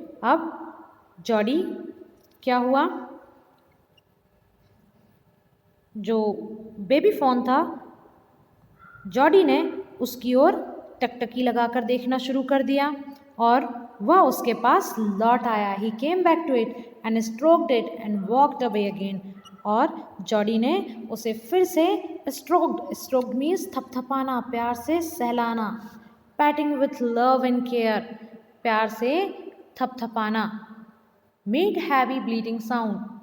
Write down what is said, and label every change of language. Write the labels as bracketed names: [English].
[Hindi] अब जॉडी क्या हुआ, जो बेबी फ़ोन था जॉडी ने उसकी ओर टकटकी लगाकर देखना शुरू कर दिया और वह उसके पास लौट आया। [English] He came back to it and stroked it and walked away again. [Hindi] और जॉडी ने उसे फिर से [English] stroked means [Hindi] थपथपाना, प्यार से सहलाना, [English] patting with love and care, [Hindi] प्यार से थपथपाना, [English] Made heavy bleeding sound.